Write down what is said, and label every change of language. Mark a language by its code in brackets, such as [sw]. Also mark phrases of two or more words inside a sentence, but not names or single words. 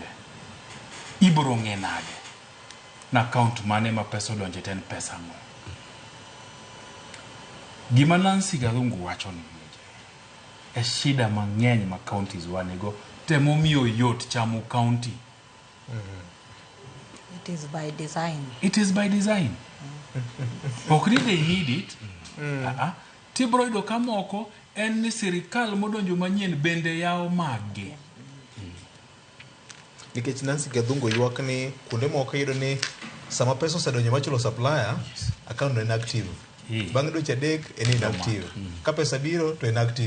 [luo] Ibro ng'e nade na account mane ma pesa donje ten pesa mo. Gima Nancy Gathungu wacho ni e shida mang'eny ma counties wanego temo miyo yot chamo county. [en] It is by design. It is by design. [luo] Ok ni [en] they need it. [luo] Tibro yudo kamoko en ni sirikal modonjo manyien bende yao mage. Nikech Nancy Gathungu ywak ni kuonde moko yudo ni sama pesa osedonjo machulo [en] supplier account [luo] no inactive. Bang' dweche 3 en inactive. Ka pesa biro to inactive.